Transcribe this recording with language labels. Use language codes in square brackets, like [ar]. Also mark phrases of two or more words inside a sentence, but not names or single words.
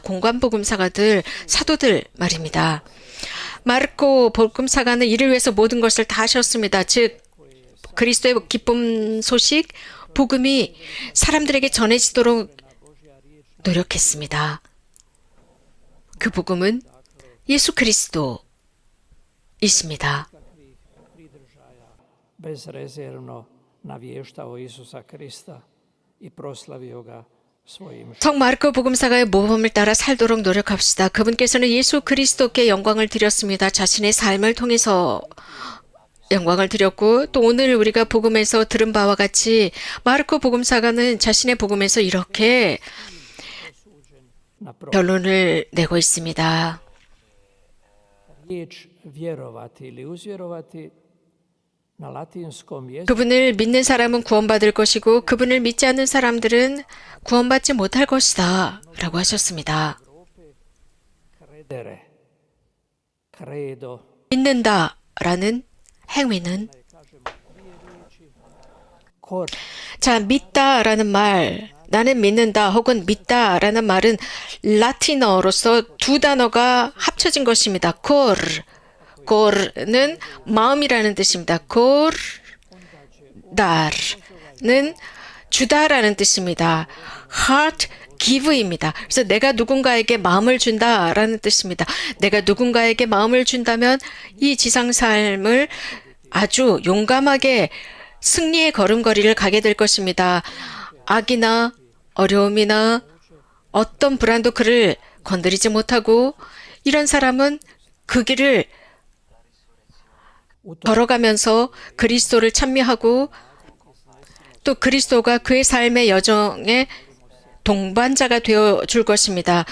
[ko] 공관 복음사가들 사도들 말입니다. 마르코 복음사가는 이를 위해서 모든 것을 다 하셨습니다. 즉 그리스도의 기쁨 소식 복음이 사람들에게 전해지도록 노력했습니다. 그 복음은 예수 그리스도이십니다. [hr] bezrezervno navještao Isusa Krista i proslavio ga svojim [ko] 성 마르코 복음사가의 모범을 따라 살도록 노력합시다. 그분께서는 예수 그리스도께 영광을 드렸습니다. 자신의 삶을 통해서 영광을 드렸고 또 오늘 우리가 복음에서 들은 바와 같이 마르코 복음사가는 자신의 복음에서 이렇게 na 결론을 내고 있습니다. [hr] riječ vjerovati ili uzvjerovati na latinskom jeziku [ko] 그분을 믿는 사람은 구원받을 것이고 그분을 믿지 않는 사람들은 구원받지 못할 것이다 라고 하셨습니다. [la] credere, credo, [ko] 믿는다 라는 행위는 cor, 자 믿다 라는 말 나는 믿는다 혹은 믿다 라는 말은 라틴어로서 두 단어가 합쳐진 것입니다. 콜는 마음이라는 뜻입니다. 달은 주다라는 뜻입니다. [en] heart give [ko] 입니다. 그래서 내가 누군가에게 마음을 준다라는 뜻입니다. 내가 누군가에게 마음을 준다면 이 지상 삶을 아주 용감하게 승리의 걸음걸이를 가게 될 것입니다. 악이나 어려움이나 어떤 불안도 그를 건드리지 못하고 이런 사람은 그 길을 걸어가면서 그리스도를 찬미하고 또 그리스도가 그의 삶의 여정에 동반자가 되어 줄 것입니다.